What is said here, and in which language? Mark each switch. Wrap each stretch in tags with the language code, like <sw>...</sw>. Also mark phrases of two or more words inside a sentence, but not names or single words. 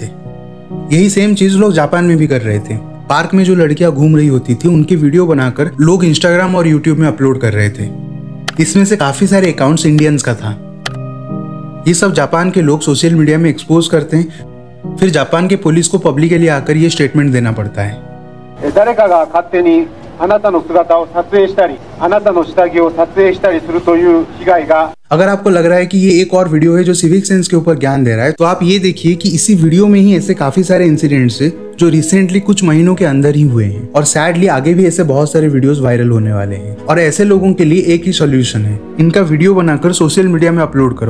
<hi>यही सेम चीज लोग जापान में भी कर रहे थे। पार्क में जो लड़कियां घूम रही होती थी उनके वीडियो बनाकर लोग इंस्टाग्राम और यूट्यूब में अपलोड कर रहे थे। इसमें से काफी सारे</hi> <en>accounts Indians</en> <hi>का था। ये सब जापान के लोग</hi> <en>social media</en> <hi>में एक्सपोज करते हैं। फिर जापान के पुलिस को पब्लिकली आकर ये स्टेटमेंट देना पड़ता है।</hi> <ja>誰かが勝手にあなたの姿を撮影したり、あなたの下着を撮影したりするという被害が</ja> <hi>अगर आपको लग रहा है कि ये एक और वीडियो है जो</hi> <en>civic sense</en> <hi>के ऊपर ज्ञान दे रहा है तो आप ये देखिए कि इसी वीडियो में ही ऐसे काफी सारे इंसिडेंट्स है जो रिसेंटली कुछ महीनों के अंदर ही हुए हैं और सैडली आगे भी ऐसे बहुत सारे</hi> <en>videos viral</en> <hi>होने वाले हैं। और ऐसे लोगों के लिए एक ही सॉल्यूशन है, इनका वीडियो बनाकर</hi> <en>social media</en> <hi>में अपलोड करो।</hi>